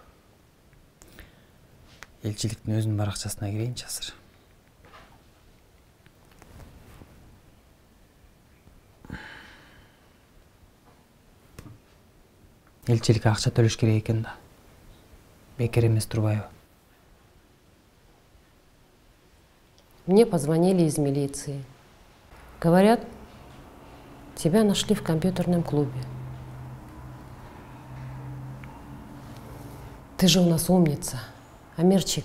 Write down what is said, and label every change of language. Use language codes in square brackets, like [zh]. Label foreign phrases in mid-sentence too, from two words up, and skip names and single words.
[ky] Элчиликтин өзүнүн баракчасына кирейинчи азыр. Элчиликке акча төлөш керек экен да. Бекер эмес Турбаева. [ru] Мне позвонили из милиции. Говорят, тебя нашли в компьютерном клубе. Ты же у нас умница, Амирчик.